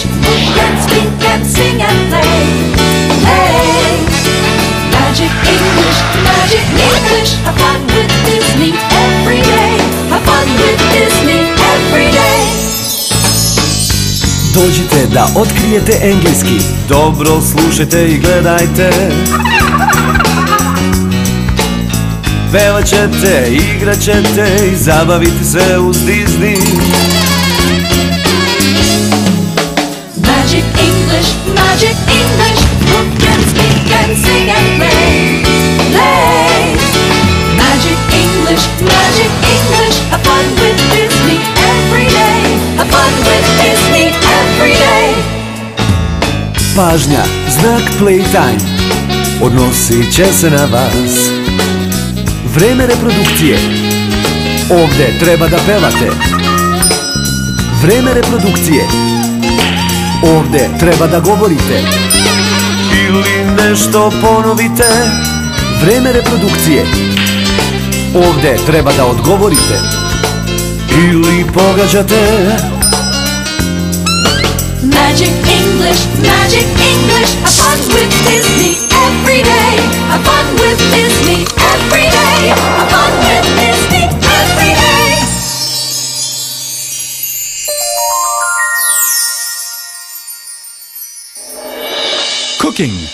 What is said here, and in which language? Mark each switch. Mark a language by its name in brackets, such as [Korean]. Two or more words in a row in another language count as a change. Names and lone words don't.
[English] Can speak and sing and play. Play. Magic English, Magic English. Have fun with Disney every day. Have fun with Disney every day. [Serbian] Dođite da otkrijete engleski. Dobro slušajte i gledajte. Pevat ćete, igrat ćete i zabavite se uz Disney. [English] Magic English, Magic English. Who can speak and sing and play? Play. Magic English, Magic English. Have fun with Disney every day. Have fun with Disney every day. [Serbian] Pažnja, znak playtime. Odnosit će se na vas. Vreme reprodukcije. Ovde treba da pevate. Vreme reprodukcije. Ovde treba da govorite. Ili nešto ponovite. Vreme reprodukcije. Ovde treba da odgovorite. Ili pogađate. [English] Magic English, Magic English. Have fun with Disney every day. Have fun with Disney every day. Have fun with Disney every day. Cooking.